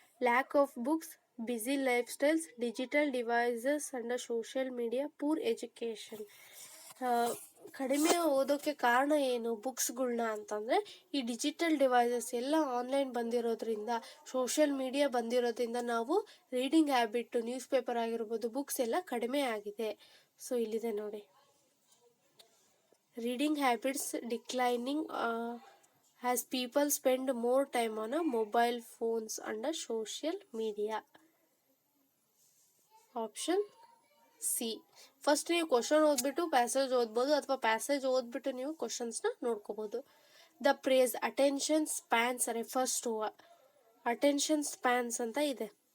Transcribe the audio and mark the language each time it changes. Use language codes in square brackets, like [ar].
[en] Lack of books, busy lifestyles, digital devices and social media, poor education. [kn] ಕಡಿಮೆ ಓದೋಕ್ಕೆ ಕಾರಣ ಏನು ಬುಕ್ಸ್ಗಳ್ನ ಅಂತಂದರೆ, ಈ ಡಿಜಿಟಲ್ ಡಿವೈಸಸ್ ಎಲ್ಲ ಆನ್ಲೈನ್ ಬಂದಿರೋದ್ರಿಂದ, ಸೋಷಿಯಲ್ ಮೀಡಿಯಾ ಬಂದಿರೋದ್ರಿಂದ ನಾವು ರೀಡಿಂಗ್ ಹ್ಯಾಬಿಟ್ಟು, ನ್ಯೂಸ್ ಪೇಪರ್ ಆಗಿರ್ಬೋದು, ಬುಕ್ಸ್ ಎಲ್ಲ ಕಡಿಮೆ ಆಗಿದೆ. ಸೊ ಇಲ್ಲಿದೆ ನೋಡಿ, [en] Reading habits declining as people spend more time on mobile phones and social media. Option C. [kn] First ನೀವು ಕ್ವಶನ್ ಓದ್ಬಿಟ್ಟು ಪ್ಯಾಸೇಜ್ ಓದ್ಬೋದು, ಅಥವಾ ಪ್ಯಾಸೇಜ್ ಓದ್ಬಿಟ್ಟು ನೀವು ಕ್ವಶನ್ಸ್ನ ನೋಡ್ಕೋಬೋದು. [en] The phrase attention spans refers to. Attention spans [kn] ಅಂತ ಇದೆ.